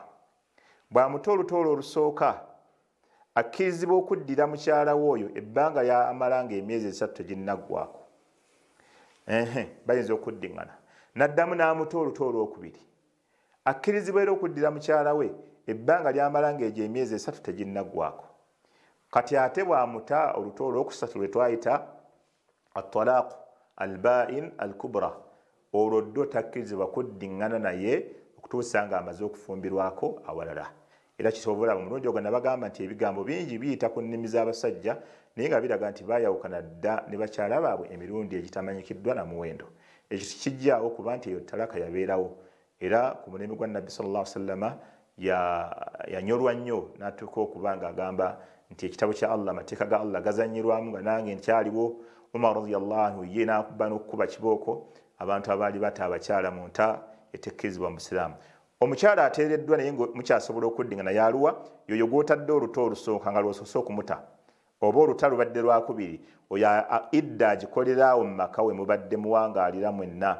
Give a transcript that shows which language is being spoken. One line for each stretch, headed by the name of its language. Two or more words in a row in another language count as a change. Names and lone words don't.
Ganda: Bw'amuta oluto olwo olusooka akkirizibwa okuddira mukyala w'oyo ebbanga lyamala ng'emyezi 3 teginnaggwako. Bayinza okuddiŋŋana n'addamu n'amuta oluto olwokubiri akkirizibwa era okuddira mukyala we ebbanga lyamala ng'egyo emyezi 3 teginnaggwako. Kati ate bw'amuta oluto olwokusatu lwe twayita
Arabic: الطلاق البائن الكبرى
Ganda: olwo ddo takkirizibwa kuddiŋŋana naye okutuusa ng'amaze okufumbirwako awalala. Era kisobola omulundi ogwo nabagamba nti ebigambo bingi biyita ku nnimi z'abasajja naye nga biraga nti baayawukana dda ne bakyala baabwe emirundi egitamanyikiddwa na muwendo. Ekyo kijjaawo kuba nti eyo talaka yabeerawo era ku mulembe gwa Nabbi
Arabic: صلى الله عليه وسلم
Ganda: yanyolwa nnyo n'atuuka okuba ng'agamba nti ekitabo kya Allah amateeka ga Allah gazanyirwamu nga nange nkyaliwo. Umar
Arabic: رضي الله عنه
Ganda: ye n'akuba n'okukuba kibooko abantu abaali bata abakyala mu nta etekkirizibwa mu Busiraamu. Omukyala ateereddwa naye mukyasobola okuddiŋŋana yaluwa yoyo gw'otadde oluto olusooka nga lw'osoose okumuta oba oluta lubadde lwakubiri oyo idda agikoleraawo mu maka we mubadde muwangaalira mwenna.